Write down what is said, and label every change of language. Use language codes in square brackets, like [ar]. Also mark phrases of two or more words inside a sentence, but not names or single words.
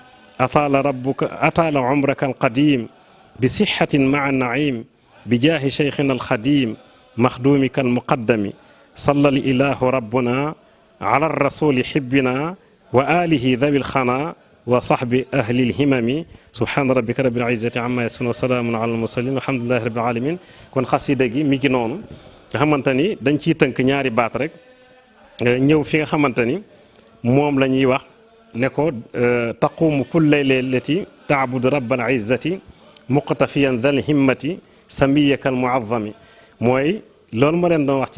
[ar] أطال عمرك القديم بصحة مع النعيم بجاه شيخنا الخديم مخدومك المقدم صلى الإله ربنا على الرسول حبنا وآله ذوي الخنا وصحب أهل الهمم سبحان ربك رب العزة عما يصفون وسلام على المرسلين والحمد لله رب العالمين [wo] kon xasida gi mi ngi noonu nga xamante ni dañ ciy tënk ñaari baat rek ñëw fi nga xamante ni moom la ñuy wax ne ko [ar] تقوم كل ليلة تعبد رب العزة مقتفيا ذا الهمة ساميك المعظم [wo] mooy loolu ma leen doon wax ci